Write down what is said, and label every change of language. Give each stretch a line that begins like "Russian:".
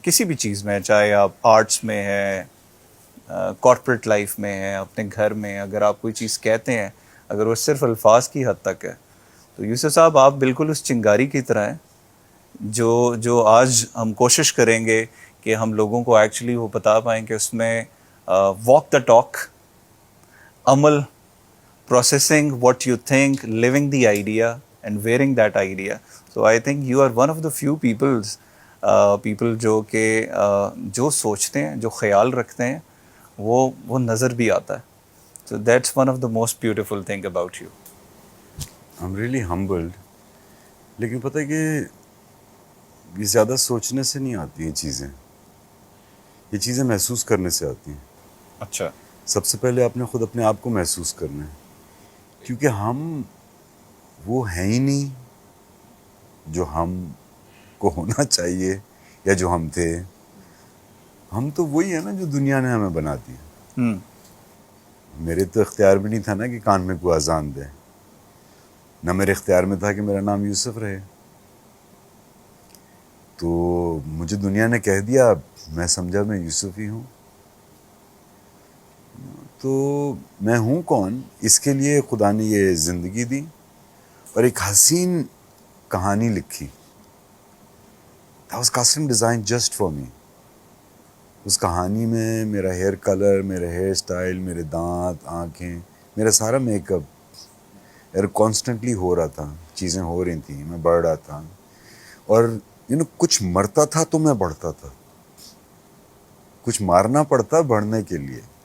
Urdu: کسی بھی چیز میں، چاہے آپ آرٹس میں ہیں، کارپوریٹ لائف میں ہیں، اپنے گھر میں، اگر آپ کوئی چیز کہتے ہیں اگر وہ صرف الفاظ کی حد تک ہے تو یوسف صاحب آپ بالکل اس چنگاری کی طرح ہیں جو آج ہم کوشش کریں گے کہ ہم لوگوں کو ایکچولی وہ بتا پائیں کہ اس میں
English: walk the talk,
Urdu: عمل،
English: processing what you think, living the idea and wearing that idea. So I think you are one of the few people
Urdu: جو کہ جو سوچتے ہیں، جو خیال رکھتے ہیں، وہ نظر بھی آتا ہے.
English: So that's one of the most beautiful thing about you. I'm really humbled.
Urdu: لیکن پتہ ہے کہ یہ زیادہ سوچنے سے نہیں آتی ہیں چیزیں، یہ چیزیں محسوس کرنے سے آتی ہیں. اچھا. سب سے پہلے آپ نے خود اپنے آپ کو محسوس کرنا ہے، کیونکہ ہم وہ ہیں ہی نہیں جو ہم کو ہونا چاہیے یا جو ہم تھے. ہم تو وہی ہیں نا جو دنیا نے ہمیں بنا دیا. میرے تو اختیار بھی نہیں تھا نا کہ کان میں کوئی اذان دے، نہ میرے اختیار میں تھا کہ میرا نام یوسف رہے. تو مجھے دنیا نے کہہ دیا، میں سمجھا میں یوسف ہی ہوں. تو میں ہوں کون، اس کے لیے خدا نے یہ زندگی دی اور ایک حسین کہانی لکھی.
English: That was custom designed just for me.
Urdu: اس کہانی میں میرا ہیئر کلر، میرا ہیئر سٹائل، میرے دانت، آنکھیں، میرا سارا میک اپ کانسٹنٹلی ہو رہا تھا. چیزیں ہو رہی تھیں، میں بڑھ رہا تھا. اور کچھ مرتا تھا تو میں بڑھتا تھا، کچھ مارنا پڑتا بڑھنے کے لیے.